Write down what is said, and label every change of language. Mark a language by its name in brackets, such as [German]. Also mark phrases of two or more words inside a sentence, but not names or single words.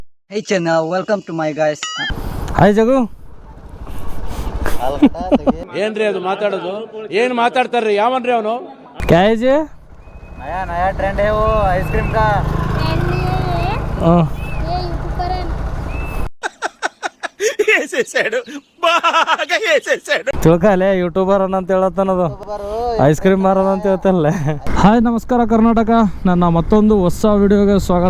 [English] Hey channel, welcome to my guys. [Kannada] ಹಾಯ್ ಜಗು. ಏನ್ರಿ ಅದು ಮಾತಾಡೋದು? ಏನ್ ಮಾತಾಡ್ತಾರ್ರಿ? ಯಾವನ್ರಿ ಅವನು? [Hindi] ಕ್ಯಾ है जी? नया ट्रेंड है वो आइसक्रीम का. [Kannada] ತಿಳ್ಕಲೆ ಯೂಟ್ಯೂಬರ್ ಅಂತ ಹೇಳತ್ತನದು, [English] ice cream [Kannada] ಮಾರೋದು ಅಂತ ಹೇಳ್ತಾನಲ್ಲ. ಹಾಯ್ ನಮಸ್ಕಾರ ಕರ್ನಾಟಕ, ನನ್ನ ಮತ್ತೊಂದು ಹೊಸ ವಿಡಿಯೋಗೆ ಸ್ವಾಗತ.